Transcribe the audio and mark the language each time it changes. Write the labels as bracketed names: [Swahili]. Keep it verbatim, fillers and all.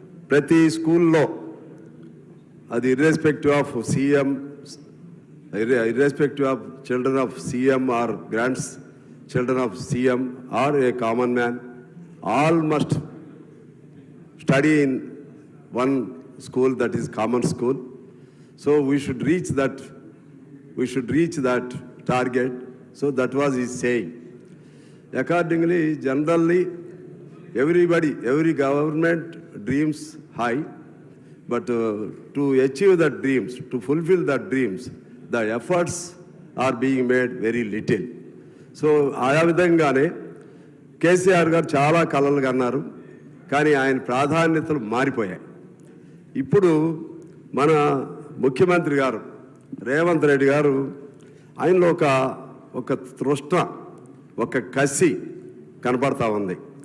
[Telugu] ప్రతి స్కూల్లో, అది [English] Irrespective of CM irrespective of children of CM or grands children of CM or a common man, all must study in one school, that is common school. So we should reach that we should reach that target. So that was his saying. Accordingly, generally everybody, every government dreams high, but uh, to achieve that dreams, to fulfill that dreams, the efforts are being made very little. [Telugu] So aya vidhangane KCR గారు చాలా కళలు కన్నారు, కానీ ఆయన ప్రాధాన్యతలు మారిపోయాయి. ఇప్పుడు మన ముఖ్యమంత్రి గారు రేవంత్ రెడ్డి గారు, ఆయనలో ఒక ఒక తృష్ణ, ఒక కసి కనపడతా ఉంది.